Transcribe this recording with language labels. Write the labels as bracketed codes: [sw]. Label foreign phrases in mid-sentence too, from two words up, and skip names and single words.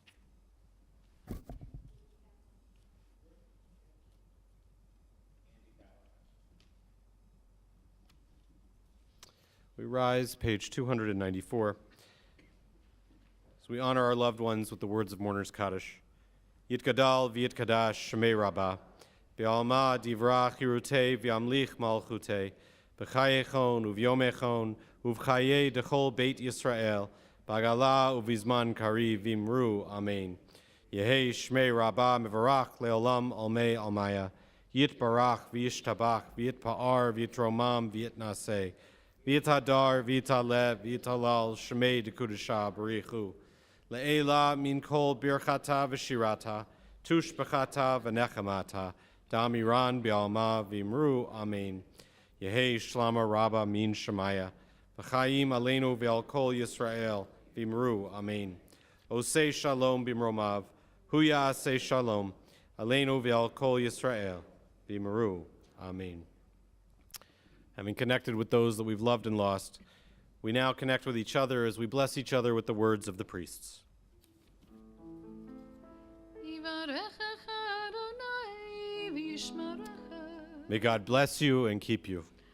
[en] We rise, page 294, as we honor our loved ones with the words of Mourner's Kaddish. [arc] יתגדל ויתקדש שמיה רבא, בעלמא די ברא כרעותיה וימליך מלכותיה, בחייכון וביומיכון ובחיי דכל בית ישראל, בעגלא ובזמן קריב ואמרו, אמן. יהא שמיה רבא מברך לעלם עלמי עלמיא, יתברך, וישתבח, ויתפאר, ויתרומם, ויתנשא, ויתהדר, ויתעלה, ויתהלל, שמיה דקודשא, בריך הוא. לעלא מן כל ברכתא ושירתא, תשבחתא ונחמתא, דאמירן בעלמא ואמרו, אמן. יהא שלמא רבא מן שמיא, וחיים עלינו ועל כל ישראל, ואמרו, אמן. [he] עושה שלום במרומיו, הוא יעשה שלום, עלינו ועל כל ישראל, ואמרו, amen. [en] Having connected with those that we've loved and lost, we now connect with each other as we bless each other with the words of the priests. May God bless you and keep you.